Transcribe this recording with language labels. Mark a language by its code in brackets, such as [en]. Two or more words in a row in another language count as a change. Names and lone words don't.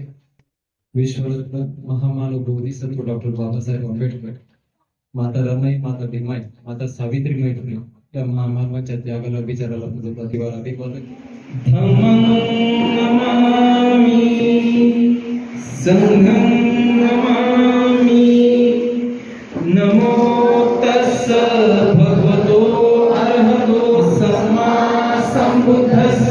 [mr] विश्वरत्न महामानव बोधिसत्व डॉक्टर बाबासाहेब आंबेडकर, माता रमाई, माता भीमाई, माता सावित्रीबाई फुले या महामानवाच्या त्यागाला विचाराला पूजता दिवार अभिवादन. [pi] धम्मं नमामि, संघं नमामि, नमो तस्स भगवतो अरहतो सम्मा संबुद्धस्स.